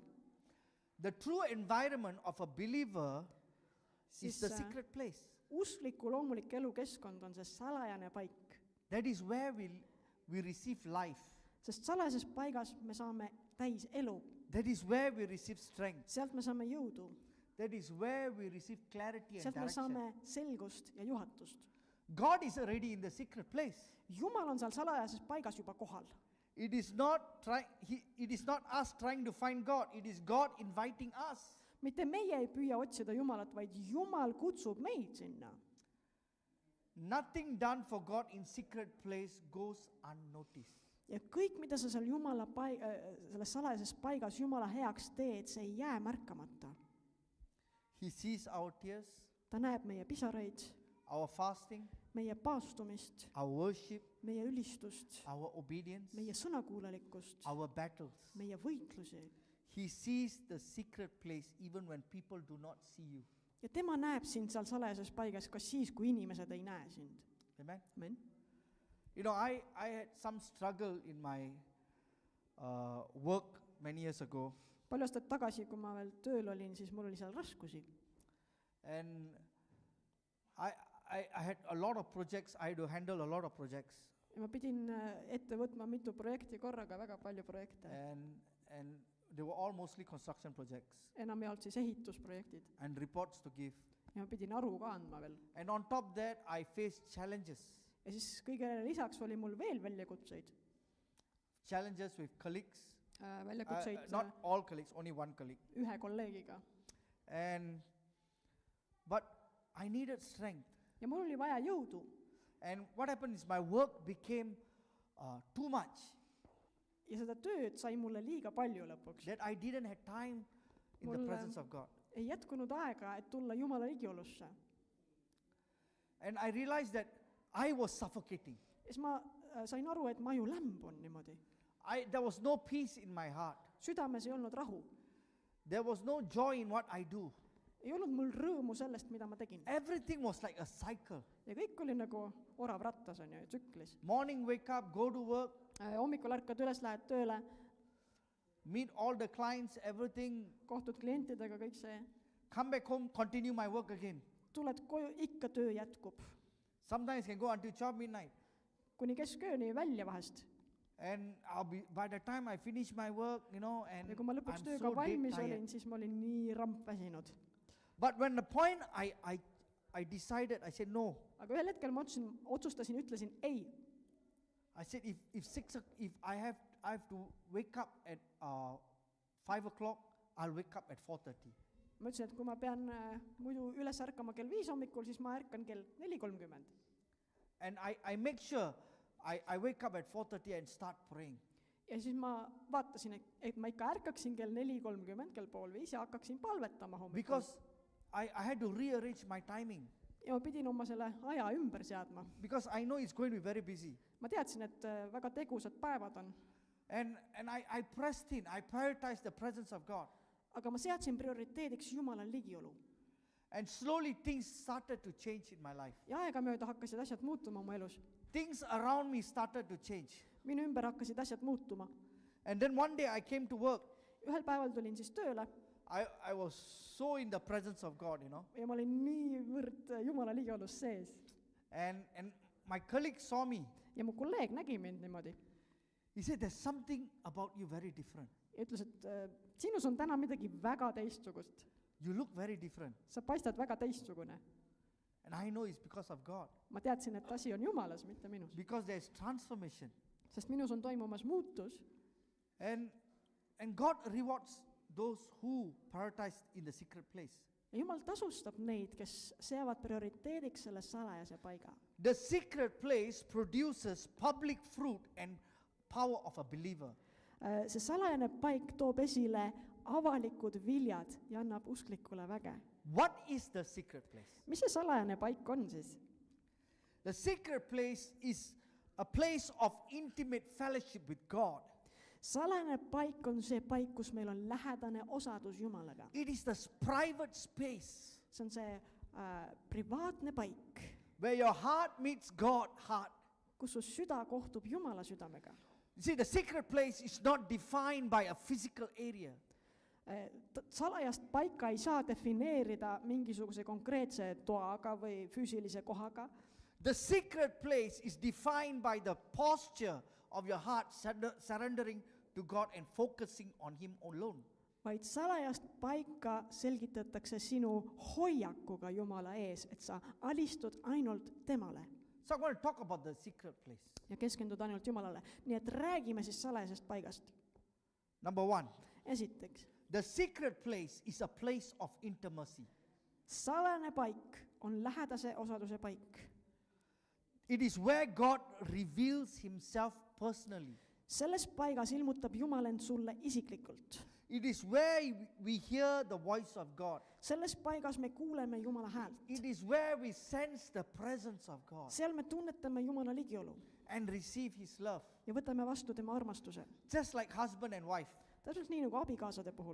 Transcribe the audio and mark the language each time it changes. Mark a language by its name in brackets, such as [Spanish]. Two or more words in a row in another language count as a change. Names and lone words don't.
[English] the true environment of a believer is siis the secret place. [Estonian] uskliku loomulik elukeskkond on see salajane paik. [English] That is where we receive life. [Estonian] Sest salajases paigas me saame täis elu. [English] That is where we receive strength. [Estonian] Sealt me saame jõudu. [English] That is where we receive clarity and [Estonian] Sealt me [English] direction. [Estonian] saame selgust ja juhatust. [English] God is already in the secret place. [Estonian] Jumal on seal salajases paigas juba kohal. [English] It is not us trying to find God. It is God inviting us. [Estonian] Mitte meie ei püüa otsida Jumalat, vaid Jumal kutsub meid sinna. [English] Nothing done for God in secret place goes unnoticed. [Estonian] Ja kõik, mida sa seal selles salajases paigas Jumala heaks teed, see ei jää märkamata. [English] He sees our tears, [Estonian] Ta näeb meie pisaraid, [English] our fasting, [Estonian] meie paastumist, [English] our worship, [Estonian] meie ülistust, [English] our obedience, [Estonian] meie sõnakuulelikkust, [English] our battles. [Estonian] meie võitlusi. [English] He sees the secret place even when people do not see you. [Estonian] Ja tema näeb sind seal salajases paigas ka siis, kui inimesed ei näe sind. [English] Amen. [Estonian] Amen. [English] You know, I had some struggle in my work many years ago. [Estonian] Palju aastat tagasi, kui ma veel tööl olin, siis mul oli seal raskusi. [English] And I had a lot of projects. I had to handle a lot of projects. [Estonian] Ja ma pidin ette võtma mitu projekti korraga, väga palju projekte. [English] And they were all mostly construction projects [Estonian] Enamjaolt siis ehitusprojektid. [English] and reports to give. [Estonian] Ja ma pidin aru ka andma veel. [English] And on top of that, I faced challenges. [Estonian] Ja siis kõigele lisaks oli mul veel väljakutseid. [English] Challenges with colleagues. [Estonian] Väljakutseid [English] Not all colleagues, only one colleague. [Estonian] ühe kolleegiga. [English] But I needed strength. [Estonian] Ja mul oli vaja jõudu. [English] And what happened is my work became too much. [Estonian] Ja seda tööd sai mulle liiga palju lõpuks. [English] That I didn't have time in the [Estonian] Mulle- [English] presence of God. [Estonian] Ei jätkunud aega, et tulla Jumala ligiolusse. [English] And I realized that I was suffocating. [Estonian] Ja siis ma sain aru, et ma ju lämbun niimoodi. [English] There was no peace in my heart. [Estonian] Südames ei olnud rahu. [English] There was no joy in what I do. [Estonian] Ei olnud mul rõõmu sellest, mida ma tegin. [English] Everything was like a cycle. [Estonian] Ja kõik oli nagu orav rattas, on ju, tsüklis. [English] Morning, wake up, go to work, [Estonian] Hommikul ärkad üles, lähed tööle, [English] meet all the clients, everything, [Estonian] kohtud klientidega, kõik see. [English] come back home, continue my work again. [Estonian] Tuled koju, ikka töö jätkub. [English] Sometimes can go until 12 midnight. [Estonian] Kuni keskööni välja vahest. [English] And by the time I finish my work, and [Estonian] Ja kui ma lõpuks [English] I'm [Estonian] tööga [English] so dead [Estonian] valmis [English] tired. [Estonian] olin, siis ma olin nii rampväsinud. [English] But when the point I decided, I said no. [Estonian] Aga ühel hetkel ma otsustasin, ütlesin ei. [English] I said if I have to wake up at 5 o'clock, I'll wake up at 4:30. [Estonian] Ma ütlesin, et kui ma pean muidu üles ärkama kell 5 hommikul, siis ma ärkan kell 4:30. [English] And I make sure I wake up at 4:30 and start praying. [Estonian] ja siis ma vaatasin, et ma ikka ärkaksin kell 4:30, kell 4:30 ja hakkaksin palvetama hommikul. [English] because I had to rearrange my timing [Estonian] Ja ma pidin oma selle aja ümber seadma. [English] because I know it's going to be very busy. [Estonian] Ma teadsin, et väga tegusad päevad on, [English] And I pressed in, I prioritized the presence of God. [Estonian] aga ma seadsin prioriteediks Jumala ligiolu. [English] And slowly things started to change in my life. [Estonian] Ja aegamööda hakkasid asjad muutuma mu elus. [English] Things around me started to change. [Estonian] Minu ümber hakkasid asjad muutuma. [English] And then one day I came to work. [Estonian] Ühel päeval tulin siis tööle [English] I was so in the presence of God, [Estonian] ja ma olin niivõrd Jumala ligiolus sees. [English] And my colleague saw me. [Estonian] Ja mu kolleeg nägi mind niimoodi [English] He said, there's something about you very different. [Estonian] ja ütles, et sinus on täna midagi väga teistsugust. [English] You look very different. [Estonian] Sa paistad väga teistsugune. [English] And I know it's because of God. [Estonian] Ma teadsin, et asi on Jumalas, mitte minus. [English] Because there's transformation. [Estonian] Sest minus on toimumas muutus [English] And God rewards those who prioritize in the secret place. [Estonian] ja Jumal tasustab neid, kes seavad prioriteediks selle salajase paiga. [English] The secret place produces public fruit and power of a believer. [Estonian] See salajane paik toob esile avalikud viljad ja annab usklikule väge. [English] What is the secret place? [Estonian] Mis see salajane paik on siis? [English] The secret place is a place of intimate fellowship with God. [Estonian] Salajane paik on see paik, kus meil on lähedane osadus Jumalaga. [English] It is the private space [Estonian] See on see privaatne paik, [English] where your heart meets God's heart. [Estonian] kus su süda kohtub Jumala südamega. [English] You see, the secret place is not defined by a physical area. [Estonian] Salajast paika ei saa defineerida mingisuguse konkreetse toaga või füüsilise kohaga. [English] The secret place is defined by the posture of your heart surrendering to God and focusing on Him alone. [Estonian] Vaid salajast paika selgitatakse sinu hoiakuga Jumala ees, et sa alistud ainult temale [English] So I'm going to talk about the secret place. [Estonian] ja keskendud ainult Jumalale. Nii et räägime siis salajasest paigast. [English] Number one, [Estonian] Esiteks, [English] the secret place is a place of intimacy. [Estonian] salajane paik on lähedase osaduse paik. [English] It is where God reveals Himself personally. [Estonian] Selles paigas ilmutab Jumal end sulle isiklikult. [English] It is where we hear the voice of God. [Estonian] Selles paigas me kuuleme Jumala häält. [English] It is where we sense the presence of God [Estonian] Seal me tunnetame Jumala ligiolu [English] and receive His love. [Estonian] ja võtame vastu tema armastuse. [English] Just like husband and wife. [Estonian] Täpselt nii nagu abikaasade puhul.